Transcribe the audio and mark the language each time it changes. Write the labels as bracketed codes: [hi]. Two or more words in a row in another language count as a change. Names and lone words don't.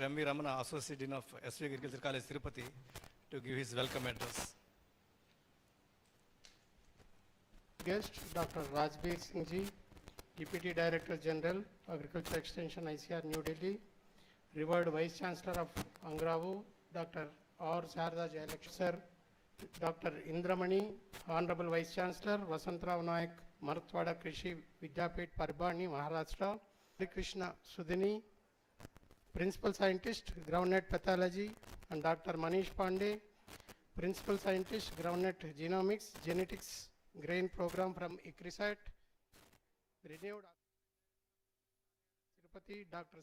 [en] N.G.Ranga, Associate Dean of SV Agriculture College, Tirupati, to give his welcome address. Guest Dr. Rajbir Singh Ji, Deputy Director General, Agriculture Extension, ICR, New Delhi. Revered Vice Chancellor of Angravu, Dr. R. Sarda Jayalakshmi Sir, Dr. Indramani, Honorable Vice Chancellor, Vasantrao Nayak, Marathwada Krishi Vidyapit, Parbani, Maharashtra. Krishna Sudhini, Principal Scientist, Groundnut Pathology, and Dr. Manish Pandey, Principal Scientist, Groundnut Genomics, Genetics, Grain Program from ICRISAT. Renewed Tirupati, Dr.